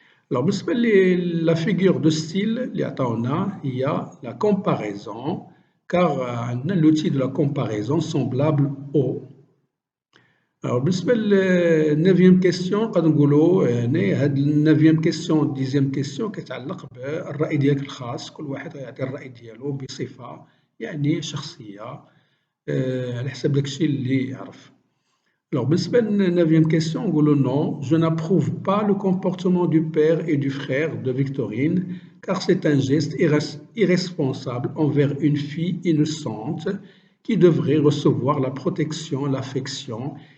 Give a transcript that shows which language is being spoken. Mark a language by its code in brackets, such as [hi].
[fr] Alors, [ar] بالنسبة [fr] la figure de style [ar] اللي عطاونا هي [fr] la comparaison, car [ar] عندنا [fr] l'outil de la comparaison semblable au. [ar] Alors, بالنسبة للنوفيام كيستيون نقدر نقولوا يعني هاد النوفيام كيستيون ديزيام كيستيون كتعلق بالرأي ديالك الخاص. كل واحد غيعطي الرأي ديالو بصفة يعني شخصية على حسب داكشي اللي يعرف. [fr] Alors, [ar] بالنسبة للنوفيام كيستيون نقولوا [fr] non, je n'approuve pas le comportement du père et du frère de Victorine, car c'est un geste irresponsable envers une fille innocente qui devrait recevoir la protection, l'affection.